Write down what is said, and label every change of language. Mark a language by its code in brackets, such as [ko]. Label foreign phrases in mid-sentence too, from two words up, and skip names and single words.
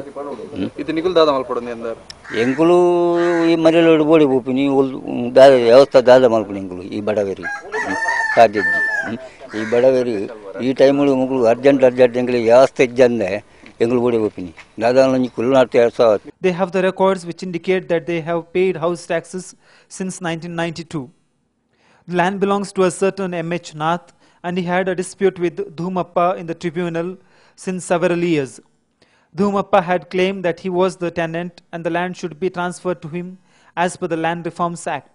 [tcy] ಇದು ನಿಗುಲ್ ದಾದ ಮಲ್ಪಡೋದು ಎಂದಾರು ಎಂಕುಲು ಈ ಮರೆಯಲು ಬೋಡಿ ಬೋಪಿನಿ ದಾದ ವ್ಯವಸ್ಥೆ ದಾದ ಮಲ್ಪುನಿ ಎಂಕುಲು ಈ ಬಡವೇರಿ ಸಾಧ್ಯಜ್ಜಿ ಈ ಬಡವೇರಿ ಈ ಟೈಮಲ್ಲಿ ಮುಗುಳು ಅರ್ಜೆಂಟ್ ಎಂಕುಲು ವ್ಯವಸ್ಥೆ ಇಜ್ಜಂದೆ ಎಂಕುಲು ಬೋಡಿ ಬೋಪಿನಿ ದಾದ ಕುಲ್ಲು ನಾಡ್ತಾ 2000. [en] They have the records which indicate that they have paid house taxes since 1992. The land belongs to a certain M.H. Nath, and he had a dispute with Dhumappa in the tribunal since several years. Dhumappa had claimed that he was the tenant and the land should be transferred to him as per the Land Reforms Act.